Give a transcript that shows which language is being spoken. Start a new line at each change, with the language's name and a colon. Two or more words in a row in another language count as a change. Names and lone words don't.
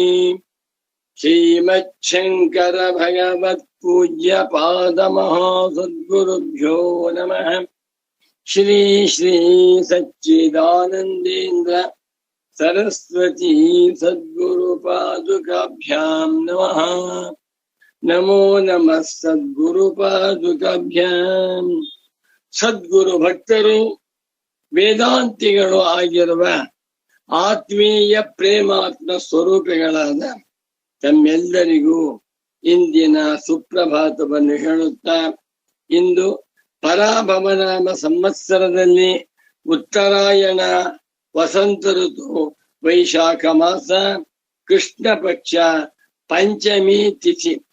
Sanskrit: श्रीमच्छङ्कर भगवत्पूज्य पादमहासद्गुरुभ्यो नमः. श्री श्री सच्चिदानन्देन्द्र सरस्वती सद्गुरुपादुकाभ्यां नमः. नमो नमः ಸದ್ಗುರುಪಾದುಕಾಭ್ಯಾಂ.
Kannada: ಸದ್ಗುರು ಭಕ್ತರು ವೇದಾಂತಿಗಳು ಆಗಿರುವ ಆತ್ಮೀಯ ಪ್ರೇಮಾತ್ಮ ಸ್ವರೂಪಿಗಳಾದ ತಮ್ಮೆಲ್ಲರಿಗೂ ಇಂದಿನ ಸುಪ್ರಭಾತವನ್ನು ಹೇಳುತ್ತಾ, ಇಂದು ಪರಾಭವನಾಮ ಸಂವತ್ಸರದಲ್ಲಿ ಉತ್ತರಾಯಣ ವಸಂತ ಋತು ವೈಶಾಖ ಮಾಸ ಕೃಷ್ಣ ಪಕ್ಷ ಪಂಚಮಿ ತಿಥಿ